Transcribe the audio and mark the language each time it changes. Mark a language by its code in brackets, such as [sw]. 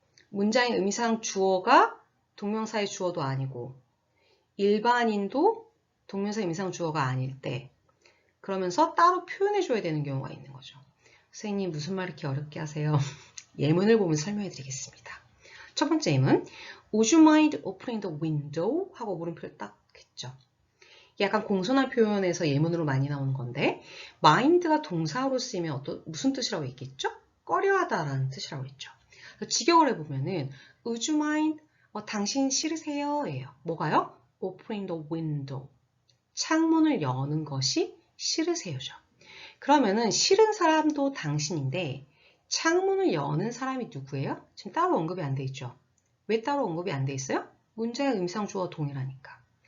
[ko] 문장인 의미상 주어가 동명사의 주어도 아니고 일반인도 동명사 의미상 주어가 아닐 때 그러면서 따로 표현해줘야 되는 경우가 있는 거죠. 선생님 무슨 말 이렇게 어렵게 하세요? 예문을 보면 설명해 드리겠습니다. [en] 첫 번째 예문 Would you mind opening the window? [ko] 하고 물음표를 딱 했죠. 약간 공손한 표현에서 예문으로 많이 나오는 건데 mind가 동사로 쓰이면 무슨 뜻이라고 했겠죠? 꺼려하다라는 뜻이라고 했죠. 직역을 해보면은 [en] Would you mind? [ko] 당신 싫으세요? 예요. 뭐가요? [en] Opening the window. [ko] 창문을 여는 것이 싫으세요죠. 그러면은 싫은 사람도 당신인데 창문을 여는 사람이 누구예요? 지금 따로 언급이 안 돼 있죠. 왜 따로 언급이 안 돼 있어요? 문장의 의미상 주어와 동일하니까.